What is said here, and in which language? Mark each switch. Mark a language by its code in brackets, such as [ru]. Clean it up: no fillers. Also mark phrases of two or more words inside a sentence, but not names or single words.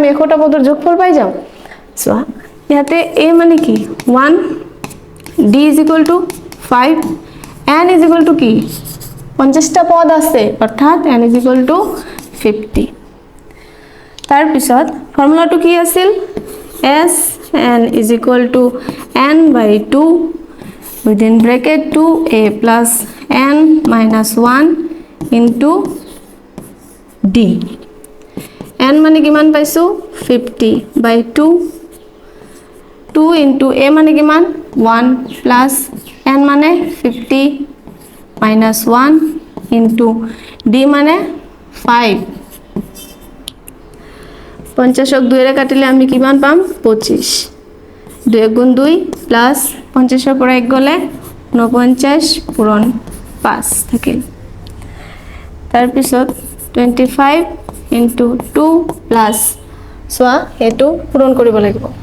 [as] 100টা পদৰ যোগফল পাই যাম সোৱা ইয়াতে a মানে কি 1 d = 5 n = কি 50টা পদ আছে অৰ্থাৎ n = 50 তাৰ পিছত ফৰ্মুলাটো কি আছিল s [en] n is equal to n by 2 within bracket 2a plus n minus 1 into d n [as] মানে কিমান পাইছো [en] 50 by 2 2 into a [as] মানে কিমান [en] 1 plus n মানে 50 minus 1 into d মানে 5 [as] 50ক 2 ৰে কাটিলে আমি কিমান পাম 25 2 গুণ 2 প্লাস 50 ৰ পৰা 1 গলে 49 পূৰণ 5 থাকিল তাৰ পিছত 25 [en] into 2 plus [as] সোয়া এটো পূরণ কৰিব লাগিব